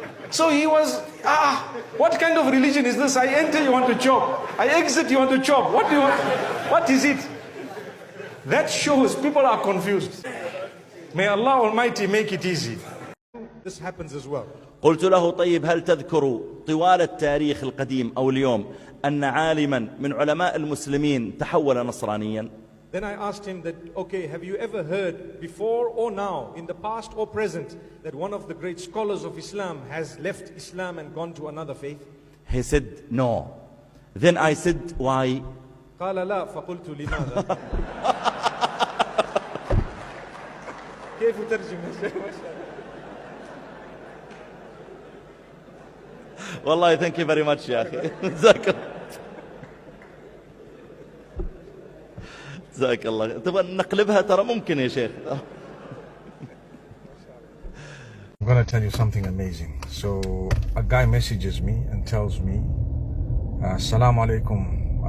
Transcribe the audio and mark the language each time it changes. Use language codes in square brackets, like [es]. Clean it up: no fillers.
[en] So he was, what kind of religion is this? I enter, you want to chop. I exit, you want to chop. What do you want? What is it? That shows people are confused. May Allah Almighty make it easy. This happens as well. [ar] قلت له طيب هل تذكر طوال التاريخ القديم أو اليوم أن عالما من علماء المسلمين تحول نصرانيا؟ [en] Then I asked him that, okay, have you ever heard before or now, in the past or present, that one of the great scholars of Islam has left Islam and gone to another faith? He said, no. Then I said, why? [ar] قال لا فقلت لماذا؟ كيف ترجم؟ [en] والله thank you very much [ar] يا أخي. جزاك الله. تبغى نقلبها ترى ممكن يا شيخ. [en] I'm going to tell you something amazing. So a guy messages me and tells me, Assalamu alaikum.